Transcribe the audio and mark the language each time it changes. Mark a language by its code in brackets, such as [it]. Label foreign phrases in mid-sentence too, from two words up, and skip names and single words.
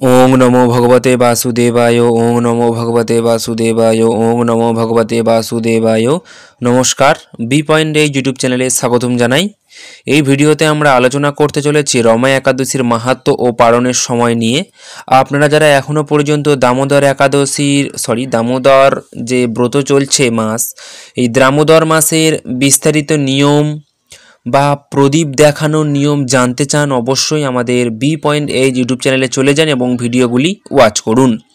[sa] ओं नमो भगवते वासुदेवाय। ओं नमो भगवते वासुदेवाय। ओं नमो भगवते वासुदेवाय। [bn] নমস্কার, বি পয়েন্ট ইউটিউব চ্যানেলে স্বাগতম জানাই। এই ভিডিওতে আমরা আলোচনা করতে চলেছি রমা একাদশীর মাহাত্ম্য ও পালনের সময় নিয়ে। আপনারা যারা এখনো পর্যন্ত দামোদর একাদশীর দামোদর যে ব্রত চলছে মাস, এই দামোদর মাসের বিস্তারিত নিয়ম বা প্রদীপ দেখানোর নিয়ম জানতে চান, অবশ্যই আমাদের বি পয়েন্ট ইউটিউব চ্যানেলে চলে যান এবং ভিডিওগুলি ওয়াচ করুন।